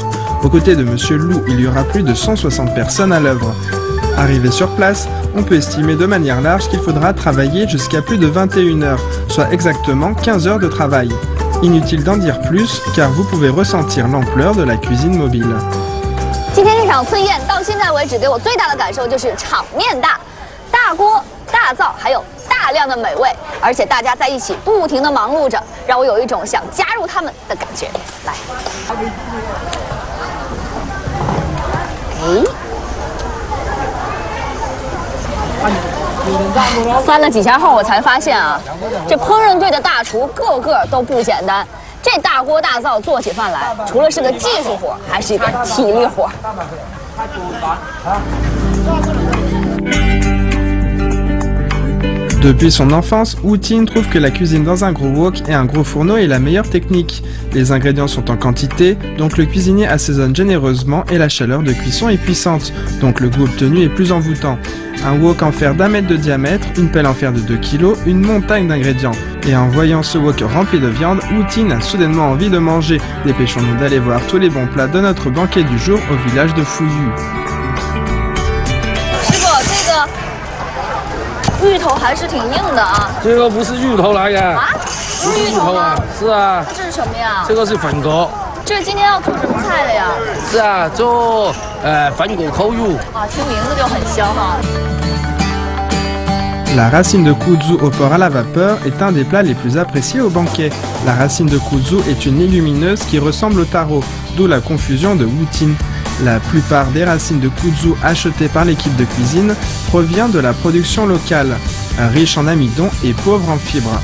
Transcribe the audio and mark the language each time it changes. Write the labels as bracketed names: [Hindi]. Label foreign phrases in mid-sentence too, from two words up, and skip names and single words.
[French] Aux côtés de Monsieur Lu, il y aura plus de 160 personnes à l'œuvre. Arrivé sur place, on peut estimer de manière large qu'il faudra travailler jusqu'à plus de 21 heures, soit exactement 15 heures de travail. Inutile d'en dire plus, car vous pouvez ressentir l'ampleur de la cuisine mobile. [Chinese] 今天这场村宴到现在为止，给我最大的感受就是场面大，大锅大灶，还有大量的美味，而且大家在一起不停地忙碌着，让我有一种想加入他们的感觉。来，翻了几下后，我才发现啊，这烹饪队的大厨个个都不简单。这大锅大灶做起饭来，除了是个技术活，还是一个体力活。 [French] Depuis son enfance, Wu Tin trouve que la cuisine dans un gros wok et un gros fourneau est la meilleure technique. Les ingrédients sont en quantité, donc le cuisinier assaisonne généreusement et la chaleur de cuisson est puissante, donc le goût obtenu est plus envoûtant. Un wok en fer d'1 mètre de diamètre, une pelle en fer de 2 kg, une montagne d'ingrédients. Et en voyant ce wok rempli de viande, Wu Tin a soudainement envie de manger. Dépêchons-nous d'aller voir tous les bons plats de notre banquet du jour au village de Fuyu. [Chinese] 芋头还是挺硬的啊！这个不是芋头来的啊，不是芋头吗？是啊。这是什么呀？这个是粉果。这是今天要做什么菜的呀？是啊，做粉果扣肉。啊，听名字就很香哈。 [French] La racine de kudzu au porc à la vapeur est un des plats les plus appréciés au banquet. La racine de kudzu est une légumineuse qui ressemble au taro, d'où la confusion de Wu Tin. La plupart des racines de kudzu achetées par l'équipe de cuisine provient de la production locale, riche en amidon et pauvre en fibres.